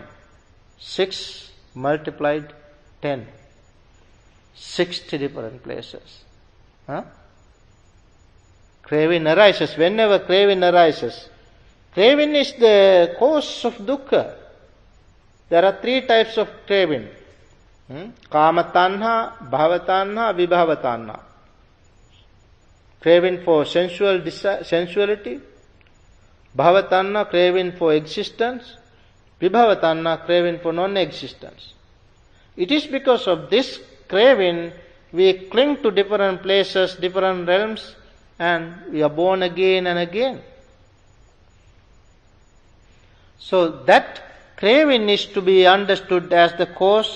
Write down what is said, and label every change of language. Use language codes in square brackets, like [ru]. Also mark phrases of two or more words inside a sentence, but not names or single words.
[en] 6 multiplied 10. 60 different places. Craving arises. Whenever craving arises, craving is the cause of dukkha. There are 3 types of craving. [pi] Kama tanha, bhava tanha, vibhava tanha. [en] Craving for sensuality. [pi] Bhava tanha, [en] craving for existence. [pi] Vibhava tanha, [en] craving for non-existence. It is because of this craving we cling to different places, different realms, and we are born again and again. So that craving is to be understood as the cause.